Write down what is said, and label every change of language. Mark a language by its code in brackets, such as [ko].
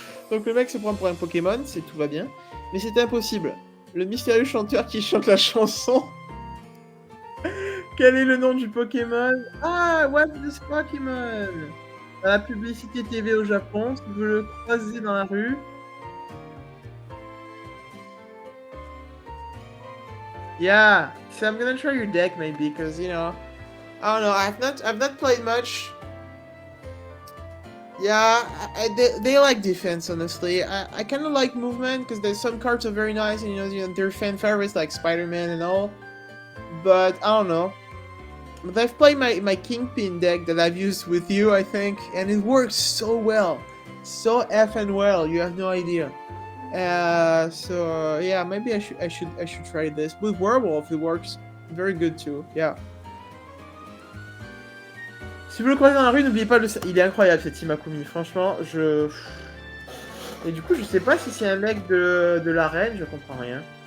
[fr] Donc le mec se prend pour un Pokémon, tout va bien. Mais c'est impossible. Le mystérieux chanteur qui chante la chanson. Quel est le nom du Pokémon? [en] Ah, what's this Pokémon? [fr] Dans la publicité TV au Japon, si vous le croisez dans la rue. [en] Yeah, so I'm gonna try your deck maybe, because you know, I don't know. I've not played much. Yeah, they like defense, honestly. I kind of like movement because there's some cards are very nice, and you know they're fan favorites like Spider-Man and all. But I don't know. But I've played my Kingpin deck that I've used with you, I think, and it works so well, so effing well. You have no idea. So yeah, maybe I should try this with Werewolf. It works very good too. Yeah. [fr] Si vous le croisez dans la rue, n'oubliez pas de... Il est incroyable, cet Imakuni, franchement, Et du coup, je sais pas si c'est un mec de l'arène, je comprends rien.